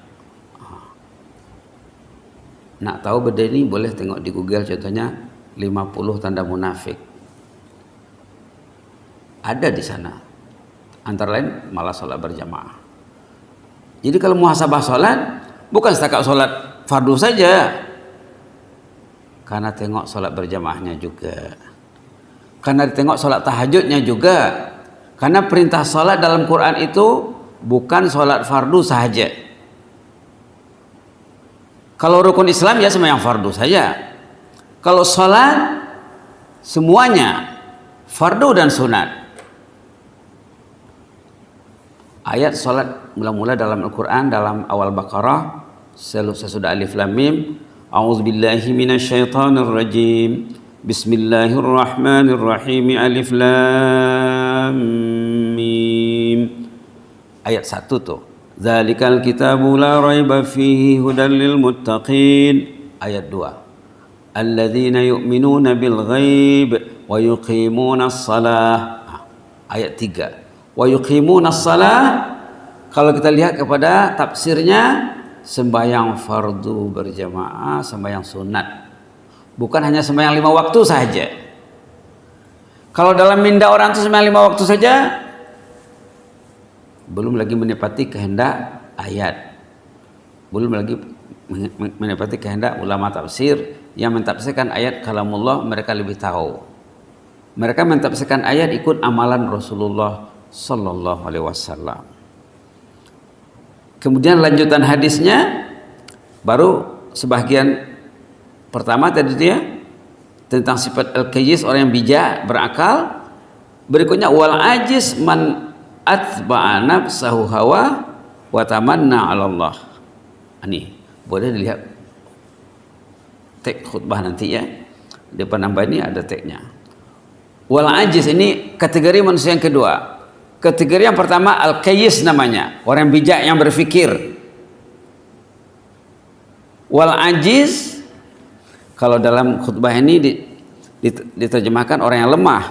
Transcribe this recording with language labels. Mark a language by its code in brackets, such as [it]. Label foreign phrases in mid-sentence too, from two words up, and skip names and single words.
[ms] Nak tahu benda ini boleh tengok di Google, contohnya 50 tanda munafik. Ada di sana. Antara lain malah solat berjamaah. Jadi kalau muhasabah solat bukan setakat solat fardu saja. Karena tengok sholat berjamaahnya juga. Karena tengok sholat tahajudnya juga. Karena perintah sholat dalam Quran itu bukan sholat fardu saja. Kalau rukun Islam ya semua yang fardu saja. Kalau sholat semuanya fardu dan sunat. Ayat sholat mula-mula dalam Al-Quran dalam awal Baqarah sesudah [ar] ألف لام ميم. أعوذ بالله من الشيطان الرجيم. بسم الله الرحمن الرحيم. ألف لام ميم. [ms] Ayat 1 tuh. [ar] ذلك الكتاب لا ريب فيه هدى للمتقين. [ms] Ayat 2. [ar] الذين يؤمنون بالغيب ويقيمون الصلاة. [ms] Ayat 3. [ar] ويقيمون الصلاة. [ms] Kalau kita lihat kepada tafsirnya, sembahyang fardu berjamaah, sembahyang sunat. Bukan hanya sembahyang 5 waktu saja. Kalau dalam minda orang itu sembahyang 5 waktu saja, belum lagi menepati kehendak ayat. Belum lagi menepati kehendak ulama tafsir yang mentafsirkan ayat kalamullah, mereka lebih tahu. Mereka mentafsirkan ayat ikut amalan Rasulullah [ar] صلى الله عليه وسلم. [ms] Kemudian lanjutan hadisnya baru sebagian pertama tadi dia tentang sifat al-qayyis, orang yang bijak berakal. [ar] Berikutnya والعاجز من أتبع نفسه هوى وتمنى على الله. [ms] Ini boleh dilihat teks khutbah nanti ya. Di depan nambah ini ada teksnya. [ar] والعاجز [ms] ini kategori manusia yang kedua. Kategori yang pertama al-qayyis namanya, orang bijak yang berfikir. [ar] والعاجز [ms] kalau dalam khutbah ini diterjemahkan orang yang lemah.